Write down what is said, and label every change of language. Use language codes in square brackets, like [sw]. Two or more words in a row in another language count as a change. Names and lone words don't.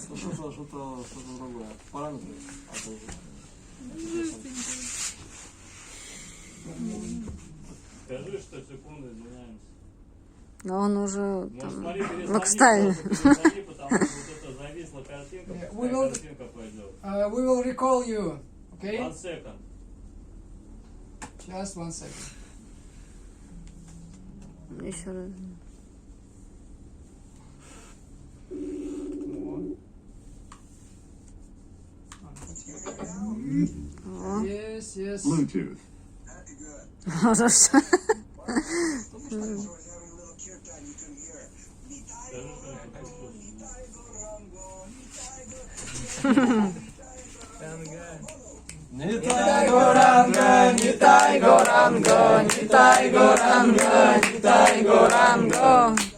[ru] Что-то другое. Параметры. Скажи, что секунды извиняемся. Но он уже Ну, там, смотри, в экстазе. перезвони, потому что вот это зависла картинка, пускай картинка пойдет. [en] We will recall you, okay? 1 second. Just 1 second. [ru] Еще раз. О, [en] Yes, yes. Bluetooth. [ru] хорошо. Нитай Горанга, Нитай Горанга, Нитай Горанга, Нитай Горанга.